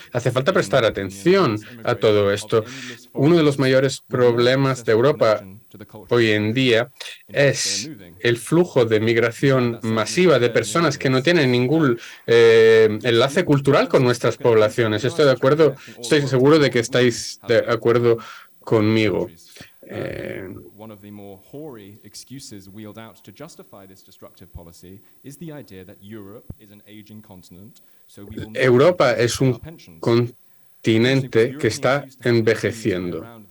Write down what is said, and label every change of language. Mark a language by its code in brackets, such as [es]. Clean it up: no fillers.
[es] Hace falta prestar atención a todo esto. Uno de los mayores problemas de Europa hoy en día es el flujo de migración masiva de personas que no tienen ningún enlace cultural con nuestras poblaciones. Estoy seguro de que estáis de acuerdo conmigo. [en] One of the more hoary excuses wheeled out to justify this destructive policy is the idea that Europe is an aging continent, so we will [es] Europa es un continente que está envejeciendo.